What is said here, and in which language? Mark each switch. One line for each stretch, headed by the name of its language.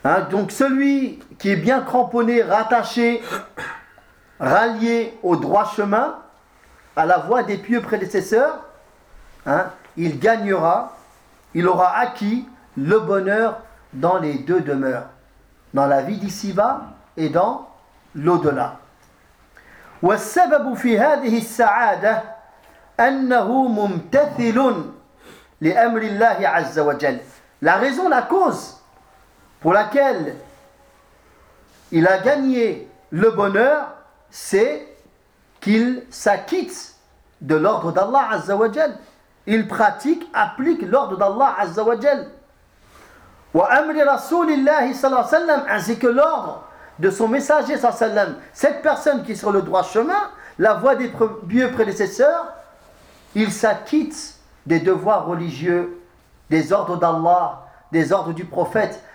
French: Donc celui qui est bien cramponné, rattaché, rallié au droit chemin, à la voie des pieux prédécesseurs, hein, il gagnera, il aura acquis le bonheur dans les deux demeures, dans la vie d'ici-bas et dans l'au-delà.
Arabic: والسبب في هذه السعادة أنه ممتثل لأمر الله عز وجل.
French: La raison, la cause pour laquelle il a gagné le bonheur, c'est qu'il s'acquitte de l'ordre d'Allah عز وجل. Il pratique, applique l'ordre d'Allah عز وجل.
Arabic: وأمر رسول الله صلى الله عليه وسلم,
French: ainsi que l'ordre de son messager صلى الله عليه وسلم, cette personne qui est sur le droit chemin, la voie des vieux prédécesseurs, il s'acquitte des devoirs religieux, des ordres d'Allah, des ordres du prophète